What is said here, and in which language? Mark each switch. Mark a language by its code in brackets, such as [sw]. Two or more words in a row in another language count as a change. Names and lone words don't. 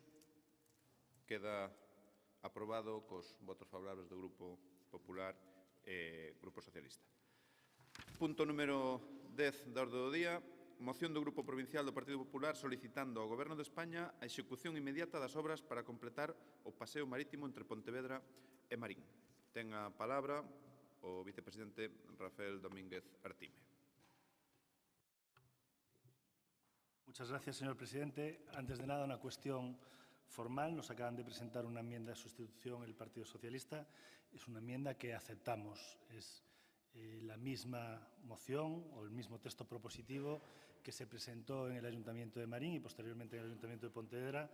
[gl] Queda aprobado cos votos favorables do Grupo Popular e Grupo Socialista. Punto número 10 da orde do día. Moción do Grupo Provincial do Partido Popular solicitando ao Goberno de España a execución inmediata das obras para completar o paseo marítimo entre Pontevedra e Marín. Ten a palabra o vicepresidente Rafael Domínguez Artime. [es] Muchas gracias, señor presidente. Antes de nada, una cuestión formal. Nos acaban de presentar una enmienda de sustitución el Partido Socialista. Es una enmienda que aceptamos. Es la misma moción o el mismo texto propositivo que se presentó en el Ayuntamiento de Marín y posteriormente en el Ayuntamiento de Pontevedra.